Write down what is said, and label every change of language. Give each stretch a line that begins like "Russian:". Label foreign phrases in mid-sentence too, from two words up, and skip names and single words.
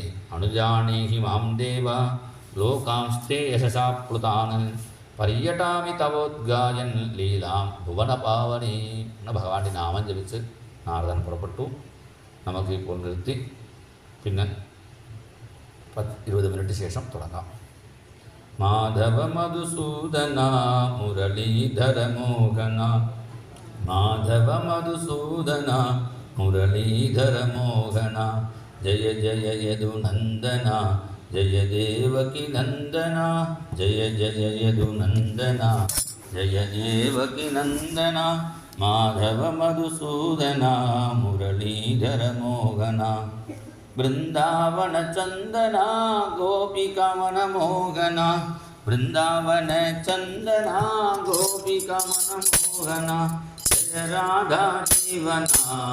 Sanskrit: അനുജാനേഹി മാം ദേവ ലോകാംസ്തേ യശസാപ്ലുതാൻ പര്യടാമി തവോദ്ഗായൻ ലീലാം ഭുവനപാവനേ
Malayalam: എന്ന ഭഗവാന്റെ നാമം ജപിച്ച് നാരദൻ പുറപ്പെട്ടു. നമുക്കിപ്പോൾ നിർത്തി പിന്നെ 20 മിനിറ്റ് ശേഷം തുടങ്ങാം.
Sanskrit: മാധവ മധുസൂദന മുരളീധര മോഹന माधव मधुसूदन मुरलीधर मोहन जय जय यदुनन्दन जय देवकी नन्दन जय जय यदुनन्दन जय देवकी नन्दन माधव मधुसूदन मुरलीधर मोहन वृंदावन चंदना गोपिका मन मोहन वृंदावन चंदना गोपिका मन मोहन जय राधा जीवना